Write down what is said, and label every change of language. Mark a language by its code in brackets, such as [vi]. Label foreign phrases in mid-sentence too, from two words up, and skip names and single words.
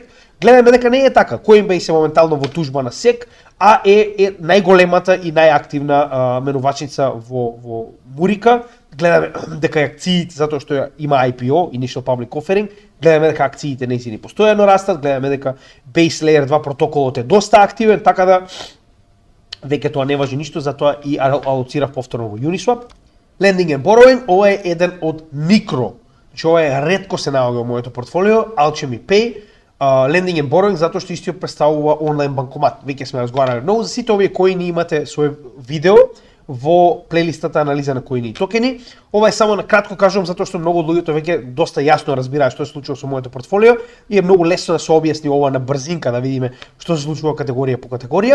[mk] Гледаме дека не е така. Coinbase е моментално во тужба на SEC, а е најголемата и најактивна менувачница во Мурика. Гледаме дека акциите, затоа што има IPO, [en] Initial Public Offering, [mk] гледаме дека акциите нејзини постојано растат, гледаме дека Base Layer 2 протоколот е доста активен, така да веќе тоа не важи ништо, затоа и алоцирав повторно во Uniswap. [en] Lending and Borrowing, [mk] ова е еден од микро, значи ова е ретко се наоѓа во моето портфолио, [en] Alchemy Pay, Lending and Borrowing, [mk] затоа што истиот представува онлайн банкомат. Веќе сме разговарале многу за сите овие коини, имате свој видео во плейлистата анализа на коини и токени. Ова е само на кратко кажувам затоа што многу од луѓето веќе доста јасно разбираат што се случува со моето портфолио и е многу лесно да се објасни ова на брзинка да видиме што се случува категорија по категорија.